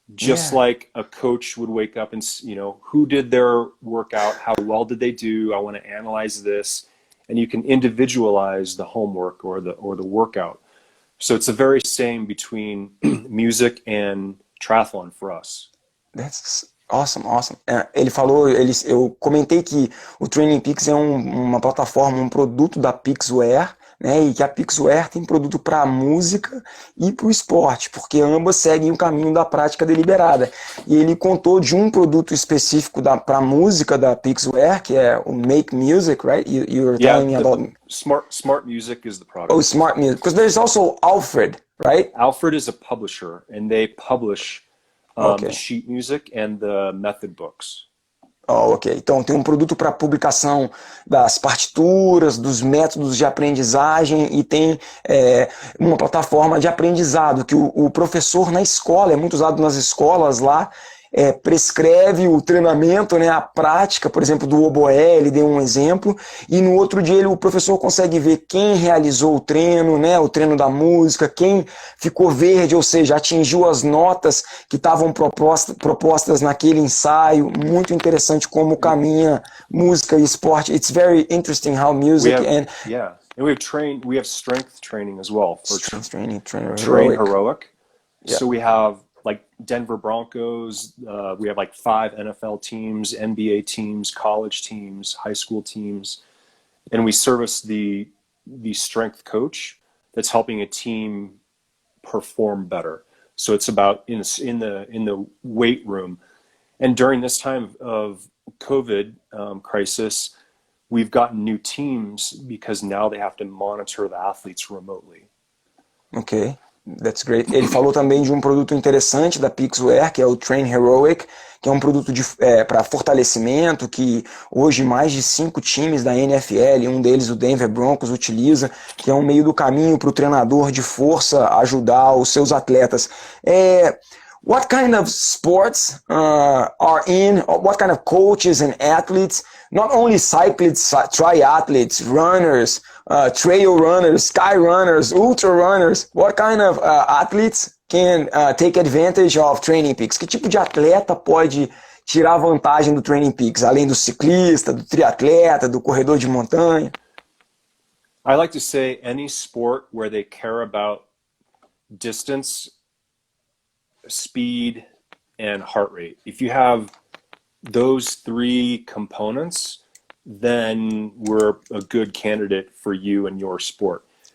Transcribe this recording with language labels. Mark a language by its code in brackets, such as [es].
[en] Just like a coach would wake up and, who did their workout, how well did they do, I want to analyze this. And you can individualize the homework or the workout. So it's the very same between music and triathlon for us. That's awesome, awesome. [pt] Ele falou, eu comentei que o Trainingpeaks é uma plataforma, um produto da Peaksware, né, e que a Peaksware tem produto para música e para o esporte, porque ambas seguem o caminho da prática deliberada. E ele contou de um produto específico para música da Peaksware, que é o Make Music, right? [en] You were telling me about Smart Music is the product. Oh, Smart Music, because there's also Alfred, right? Alfred is a publisher, and they publish the sheet music and the method books. Oh, ok. [pt] Então tem um produto para publicação das partituras, dos métodos de aprendizagem, e tem uma plataforma de aprendizado que o professor na escola, é muito usado nas escolas lá, prescreve o treinamento, né, a prática, por exemplo, do oboé, ele deu um exemplo, e no outro dia o professor consegue ver quem realizou o treino, né, o treino da música, quem ficou verde, ou seja, atingiu as notas que estavam propostas naquele ensaio. Muito interessante como caminha música e esporte. [en] It's very interesting how music and we have strength training as well for strength training, train heroic. Yeah. So we have like Denver Broncos, we have like 5 NFL teams, NBA teams, college teams, high school teams, and we service the strength coach that's helping a team perform better. So it's about in the weight room. And during this time of COVID crisis, we've gotten new teams because now they have to monitor the athletes remotely. Okay. That's great. [pt] Ele falou também de um produto interessante da Peaksware, que é o Train Heroic, que é um produto para fortalecimento, que hoje mais de 5 times da NFL, um deles o Denver Broncos, utiliza, que é um meio do caminho para o treinador de força ajudar os seus atletas. [en] What kind of sports are in, or what kind of coaches and athletes, not only cyclists, triathletes, runners, trail runners, sky runners, ultra runners, what kind of athletes can take advantage of Trainingpeaks? [pt] Que tipo de atleta pode tirar vantagem do Trainingpeaks, além do ciclista, do triatleta, do corredor de montanha? [en] I like to say any sport where they care about distance, speed, and heart rate. If you have those 3 components, then we're a good candidate for you and your sport.